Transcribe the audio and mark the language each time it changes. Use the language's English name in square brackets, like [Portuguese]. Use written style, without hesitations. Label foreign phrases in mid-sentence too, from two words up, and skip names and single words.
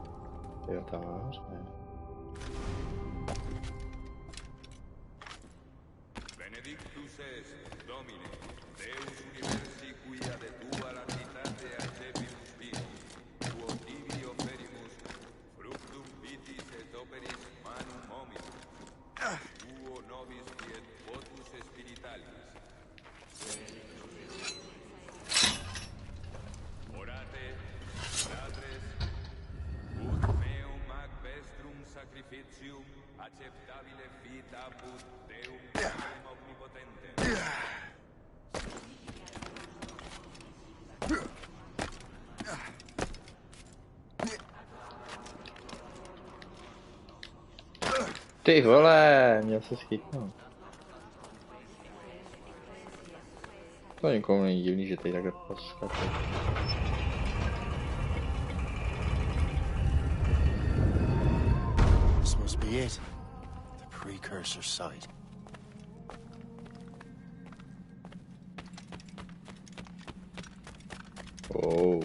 [Czech] Jo, tam nahoře. [Latin] Benedictus est, Domine, Deus universi quia de tua largitate accepimus vinus, quo tibi oferimus, fructum vitis et operis manum hominum, quo nobis quiet votus spiritualis. Orate, fratres, ut meum ac vestrum sacrificium acceptabile fit apud Deum omnipotentem. [Czech] Ty vole, měl se schytnout. To nikomu není divný, že tady takhle poskakuje. [English] This must be it. The precursor site. Oh.